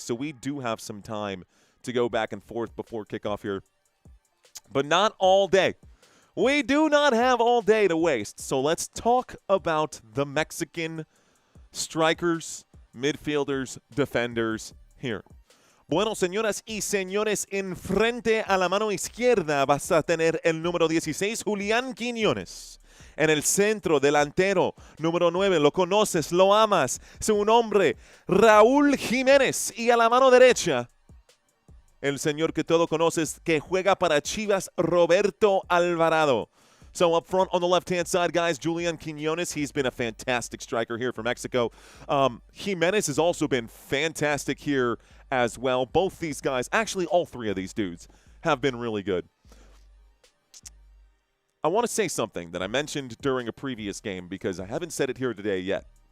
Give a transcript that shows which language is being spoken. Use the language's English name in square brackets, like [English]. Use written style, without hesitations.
[English] So we do have some time to go back and forth before kickoff here. But not all day. We do not have all day to waste. So let's talk about the Mexican strikers, midfielders, defenders here. [Spanish] Bueno, señoras y señores, enfrente a la mano izquierda vas a tener el número 16, Julián Quiñones. En el centro, delantero, número 9, lo conoces, lo amas, su nombre, Raúl Jiménez. Y a la mano derecha, el señor que todo conoces, que juega para Chivas, Roberto Alvarado. [English] So up front on the left-hand side, guys, Julián Quiñones, he's been a fantastic striker here for Mexico. Jimenez has also been fantastic here as well. Both these guys, actually all 3 of these dudes, have been really good. I want to say something that I mentioned during a previous game because I haven't said it here today yet.